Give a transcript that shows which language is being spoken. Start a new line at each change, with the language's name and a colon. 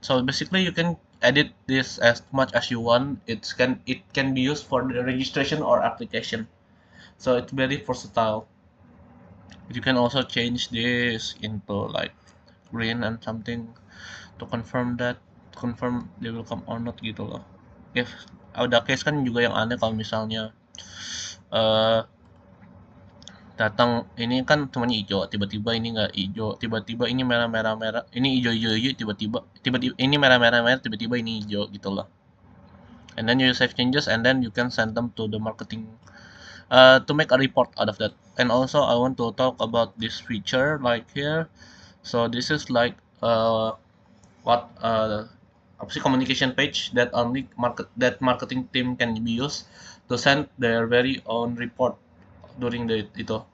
English: So basically you can edit this as much as you want. It can be used for the registration or application. So it's very versatile. You can also change this into like green and something to confirm they will come or not
Indonesian: gitu loh.
English: If
Indonesian: ada case kan juga yang aneh kalau misalnya eh datang ini kan cuma hijau, tiba-tiba ini nggak hijau, tiba-tiba ini merah merah merah, ini hijau hijau hijau, tiba-tiba tiba-tiba ini merah merah merah, tiba-tiba ini hijau gitu loh.
English: And then you save changes and then you can send them to the marketing to make a report out of that. And also I want to talk about this feature like here. So this is like what
Indonesian: apa sih,
English: communication page that only marketing team can be used to send their very own report during the itu.